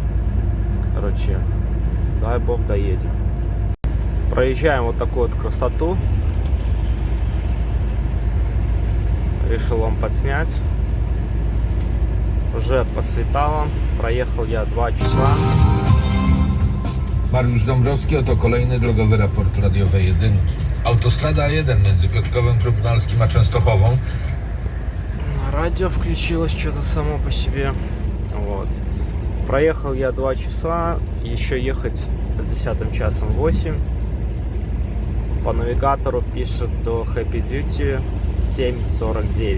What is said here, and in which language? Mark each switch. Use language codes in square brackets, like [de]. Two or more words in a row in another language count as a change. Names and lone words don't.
[ru] Короче, дай бог доедем. Проезжаем вот такую вот красоту. Решил вам подснять. Уже посветало. Проехал я 2 часа. [pl] Mariusz Dąbrowski, oto kolejny drogowy raport radiowej jedynki. Autostrada A1 między Piotrkowem Trybunalskim a Częstochową. [ru] Радио включилось что-то само по себе. Вот. Проехал я 2 часа. Еще ехать с 10 часом 8. По навигатору пишет до Happy Duty 7:49.